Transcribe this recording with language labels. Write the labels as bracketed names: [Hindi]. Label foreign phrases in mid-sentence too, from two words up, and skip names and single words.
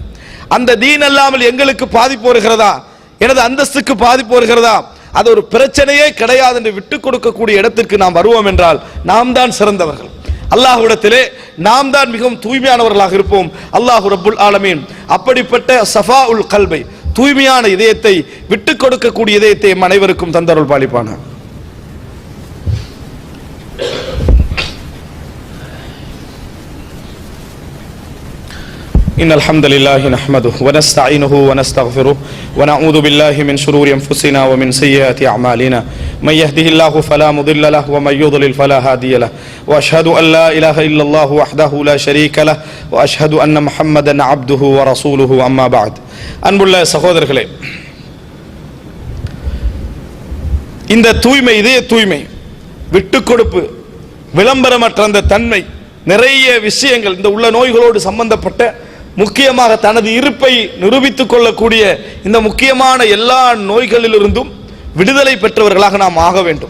[Tamil] அந்த தீன் அல்லாமல் எங்களுக்கு பாதிப்பு வருகிறதா, எனது அந்தஸ்துக்கு பாதிப்பு வருகிறதா, அது ஒரு பிரச்சனையே கிடையாது என்று விட்டுக் கொடுக்கக்கூடிய இடத்திற்கு நாம் வருவோம் என்றால் நாம் தான் சிறந்தவர்கள். அல்லாஹ்விடத்திலே நாம் தான் மிகவும் தூய்மையானவர்களாக இருப்போம். [Arabic] الله رب العالمين [Tamil] அப்படிப்பட்ட [Arabic] صفاء القلب, [Tamil] தூய்மையான இதயத்தை, விட்டுக் கொடுக்கக்கூடிய இதயத்தை அனைவருக்கும் தந்தருள் பாலிப்பான. [Arabic] إن الحمد لله نحمده ونستعينه ونستغفره ونعوذ بالله من شرور أنفسنا ومن سيئات أعمالنا من يهده الله فلا مضل له ومن يضلل فلا هادي له وأشهد أن لا إله إلا الله وحده لا شريك له وأشهد أن محمدا عبده ورسوله أما بعد. [Tamil] அன்புள்ள சகோதரர்களே, இந்த தூய்மை, இதய தூய்மை, விட்டுக்கொடுப்பு, விளம்பரமற்ற அந்த தன்மை, நிறைய விஷயங்கள் இந்த உள்ள நோய்களோடு சம்பந்தப்பட்ட, முக்கியமாக தனது இருப்பை நிரூபித்துக் கொள்ளக்கூடிய இந்த முக்கியமான எல்லா நோய்களிலிருந்தும் விடுதலை பெற்றவர்களாக நாம் ஆக வேண்டும்.